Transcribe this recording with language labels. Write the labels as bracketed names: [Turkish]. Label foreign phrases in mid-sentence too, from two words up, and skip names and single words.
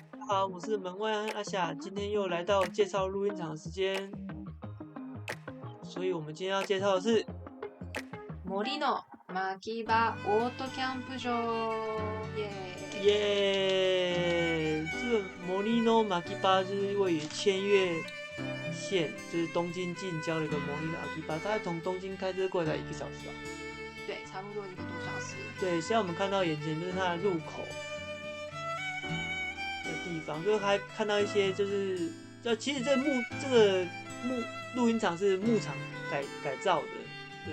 [Chinese] 好，我是门外汉阿夏，今天又来到介绍录音场的时间，所以我们今天要介绍的是 [Japanese] 森の牧場オートキャンプ場，耶！ [Chinese] 耶，这个摩利诺马基巴就是位于千叶县，就是东京近郊的一个摩利诺马基巴，大概从东京开车过来1个小时吧。对，差不多1个多小时。对，现在我们看到眼前就是它的入口的地方，就是还看到一些就是其实这个录音场是牧场改造的，对。